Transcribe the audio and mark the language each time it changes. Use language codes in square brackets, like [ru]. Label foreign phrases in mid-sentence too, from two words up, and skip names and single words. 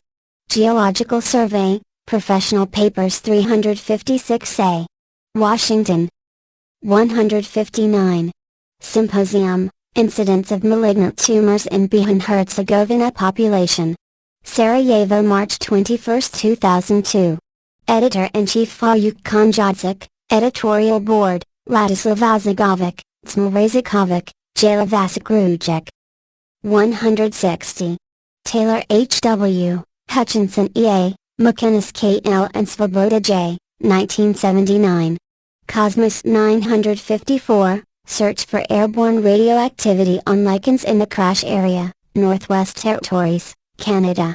[en] Geological Survey, Professional Papers 356A. Washington. 159. Symposium, Incidence of Malignant Tumors in Bosnia and Herzegovina Population. Sarajevo, March 21, 2002. Editor-in-Chief Fajuk Konjadzic, Editorial Board, Ladislav Azagovic, Tsmil Razikovic, Jela Vasikrujic. 160. Taylor H.W., Hutchinson E.A., McInnes K.L. and Svoboda J., 1979. Cosmos 954, Search for Airborne Radioactivity on Lichens in the Crash Area, Northwest Territories, Canada.